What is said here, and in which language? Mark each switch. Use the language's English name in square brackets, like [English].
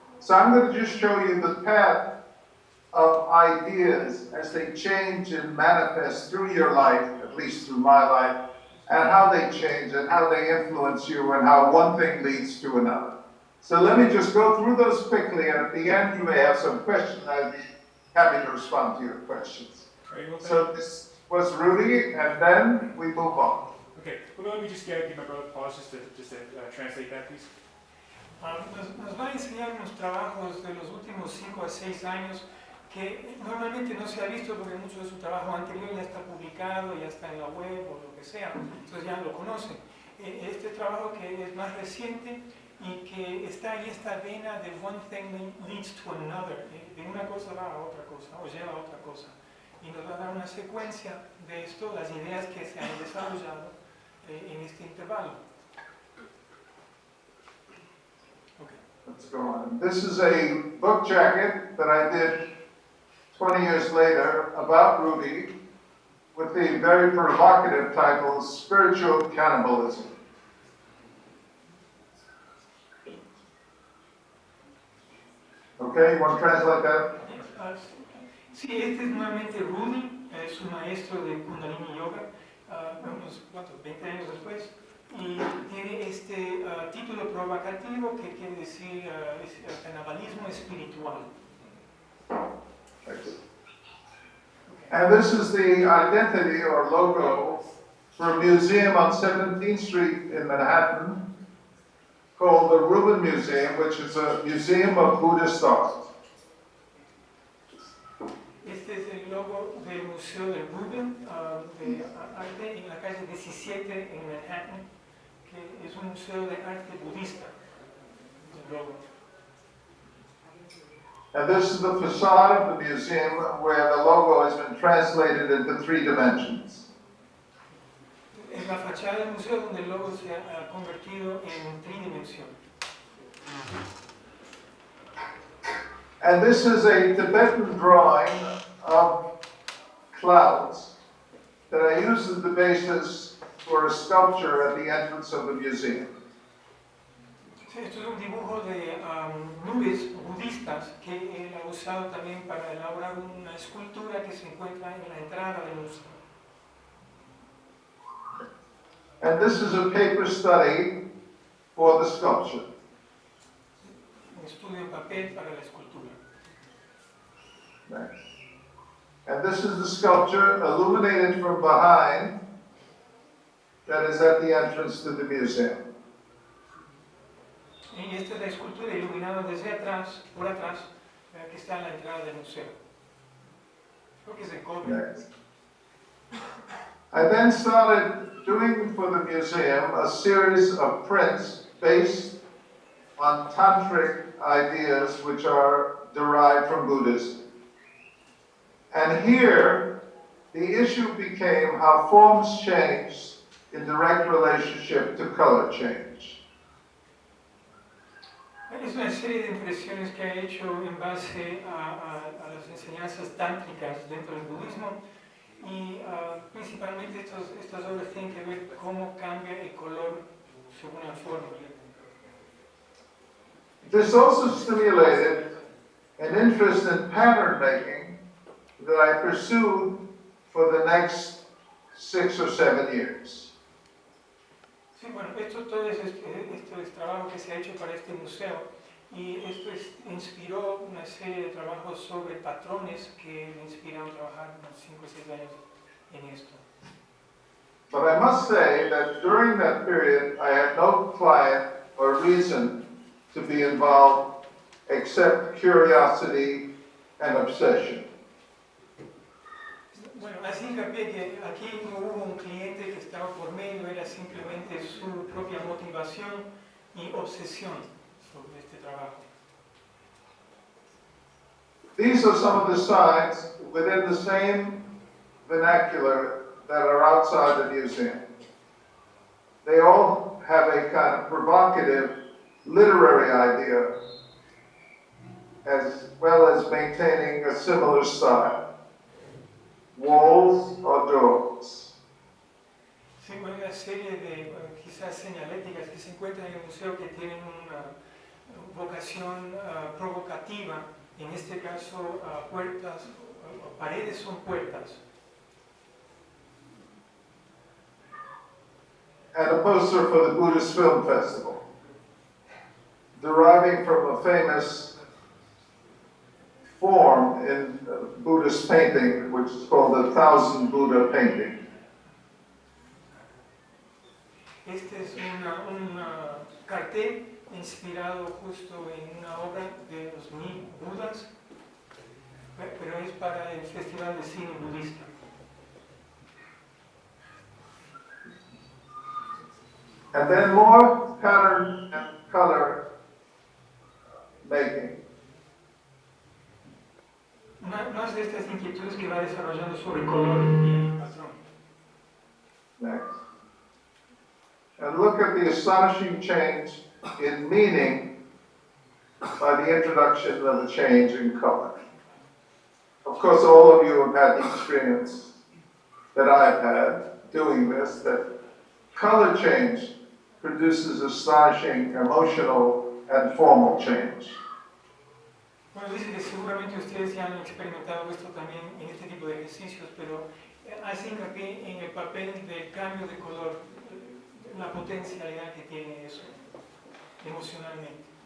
[English] So I'm going to just show you the path of ideas as they change and manifest through your life, at least through my life, and how they change and how they influence you and how one thing leads to another. So let me just go through those quickly, and at the end you may have some questions. I'd be happy to respond to your questions. So this was Rudy, and then we move on. Okay, well, let me just give my brother a pause just to translate that, please. [Spanish] Nos va a enseñar unos trabajos de los últimos 5 a 6 años que normalmente no se ha visto porque mucho de su trabajo anterior ya está publicado, ya está en la web o lo que sea, entonces ya lo conocen. Este trabajo que es más reciente y que está en esta vena de [English] one thing leads to another, [Spanish] de una cosa va a otra cosa o lleva a otra cosa. Y nos va a dar una secuencia de esto, las ideas que se han desarrollado en este intervalo. [English] Okay. Let's go on. This is a book jacket that I did 20 years later about Rudy with the very provocative title, Spiritual Cannibalism. Okay, you want to translate that? [Spanish] Sí, este es nuevamente Rudy, es un maestro de Kundalini Yoga, unos 20 años después, y tiene este título provocativo que quiere decir canibalismo espiritual. [English] And this is the identity or logo for a museum on 17th Street in Manhattan called the Rubin Museum, which is a museum of Buddhist art. [Spanish] Este es el logo del Museo de Rubin de arte en la calle 17 en Manhattan, que es un museo de arte budista. El logo. [English] And this is the facade of the museum where the logo has been translated into 3 dimensions. [Spanish] Es la fachada del museo donde el logo se ha convertido en tridimensión. [English] And this is a Tibetan drawing of clouds that I used as the basis for a sculpture at the entrance of the museum. [Spanish] Esto es un dibujo de nubes budistas que él ha usado también para elaborar una escultura que se encuentra en la entrada del museo. [English] And this is a paper study for the sculpture. [Spanish] Un estudio en papel para la escultura. [English] Next. And this is the sculpture illuminated from behind that is at the entrance to the museum. [Spanish] Y esta es la escultura iluminada desde atrás, por atrás, que está en la entrada del museo. Creo que es de cobre. [English] Next. I then started doing for the museum a series of prints based on tantric ideas which are derived from Buddhism. And here, the issue became how forms change in direct relationship to color change. [Spanish] Es una serie de impresiones que ha hecho en base a las enseñanzas tántricas dentro del budismo y principalmente estas obras tienen que ver cómo cambia el color según la forma. [English] This also stimulated an interest in pattern making that I pursued for the next 6 or 7 years. [Spanish] Sí, bueno, todo es trabajo que se ha hecho para este museo y esto inspiró una serie de trabajos sobre patrones que me inspiraron a trabajar unos 5 o 6 años en esto. [English] But I must say that during that period, I had no client or reason to be involved except curiosity and obsession. [Spanish] Bueno, así hincapié que aquí no hubo un cliente que estaba por medio, era simplemente su propia motivación y obsesión sobre este trabajo. [English] These are some of the signs within the same vernacular that are outside the museum. They all have a kind of provocative literary idea as well as maintaining a similar style. Walls or doors. [Spanish] Sí, bueno, una serie de quizás señaléticas que se encuentran en el museo que tienen una vocación provocativa, en este caso puertas, paredes son puertas. [English] And a poster for the Buddhist Film Festival, deriving from a famous form in Buddhist painting, which is called the Thousand Buddha painting. [Spanish] Este es un cartel inspirado justo en una obra de los 1000 Budas, pero es para el Festival de Cine Budista. [English] And then more pattern and color making. [Spanish] Más de estas inquietudes que va desarrollando sobre color y patrón. [English] Next. And look at the astonishing change in meaning by the introduction of a change in color. Of course, all of you have had the experience that I've had doing this, that color change produces astonishing emotional and formal change. [Spanish] Bueno, dice que seguramente ustedes ya han experimentado esto también en este tipo de ejercicios, pero hace hincapié en el papel del cambio de color, la potencialidad que tiene eso emocionalmente.